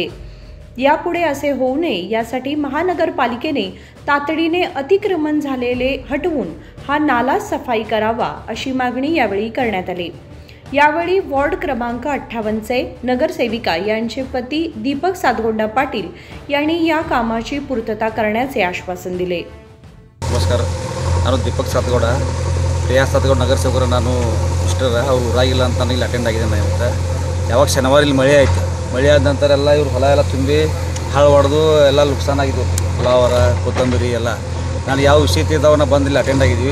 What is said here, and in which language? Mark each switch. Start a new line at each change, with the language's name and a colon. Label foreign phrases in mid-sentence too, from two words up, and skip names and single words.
Marathi: यापुढे असे होऊ नये यासाठी महानगरपालिकेने तातडीने अतिक्रमण झालेले हटवून हा नाला सफाई करावा अशी मागणी यावेळी करण्यात आली। यावेळी वॉर्ड क्रमांक 58चे नगरसेविका यांचे पती दीपक सातगोंडा पाटील यांनी या कामाची पूर्तता करण्याचे आश्वासन दिले। नमस्कार,
Kannada: ನಾನು ದೀಪಕ್ ಸಾತಗೋಡ ಪ್ರಿಯಾ ಸಾತಗೋಡ ನಗರಸೇವಕರು ನಾನು ಮಿಸ್ಟರ್ ಅವರು ಊರಾಗಿಲ್ಲ ಅಂತ ಇಲ್ಲಿ ಅಟೆಂಡ್ ಆಗಿದ್ದೇನೆ। ಇವತ್ತು ಯಾವಾಗ ಶನಿವಾರ ಇಲ್ಲಿ ಮಳೆ ಆಯಿತು, ಮಳೆ ಆದ ನಂತರ ಎಲ್ಲ ಇವರು ಹೊಲ ಎಲ್ಲ ತುಂಬಿ ಹಾಳು ಹೊಡೆದು ಎಲ್ಲ ನುಕ್ಸಾನ ಆಗಿದ್ದು, ಫ್ಲವರ ಕೊತ್ತಂಬರಿ ಎಲ್ಲ ನಾನು ಯಾವ ವಿಷಯತಿದ್ದವನ್ನ ಬಂದು ಇಲ್ಲಿ ಅಟೆಂಡ್ ಆಗಿದ್ದೀವಿ।